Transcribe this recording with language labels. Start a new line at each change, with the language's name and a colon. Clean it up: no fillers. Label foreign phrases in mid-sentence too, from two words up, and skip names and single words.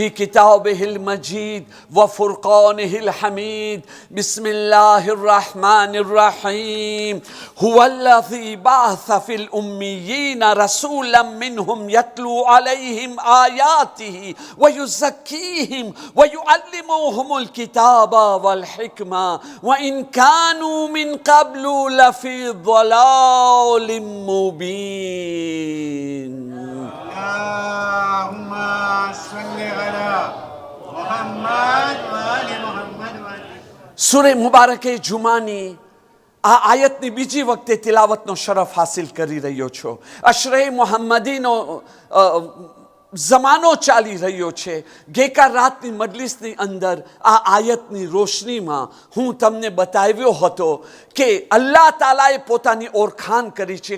Arabic: كتابه المجيد وفرقانه الحميد بسم الله الرحمن الرحيم هو الذي بعث في الأميين رسولا منهم يتلو عليهم آياته ويزكيهم ويعلمهم الكتاب والحكمة وإن كانوا من قبل لفي ضلال مبين. اللهم صل على محمد وآل محمد.
Gujarati: સૂરે મુબારકે જુમાની આ આયતની બીજી વખતે તિલાવતનો શરફ હાસિલ કરી રહ્યો છો. અશરે મુહમ્મદીનો જમાનો ચાલી રહ્યો છે. ગઈકાલ રાતની મજલિસની અંદર આ આયતની રોશનીમાં હું તમને બતાવ્યો હતો કે અલ્લાહ તાલાએ પોતાની ઓળખાણ કરી છે.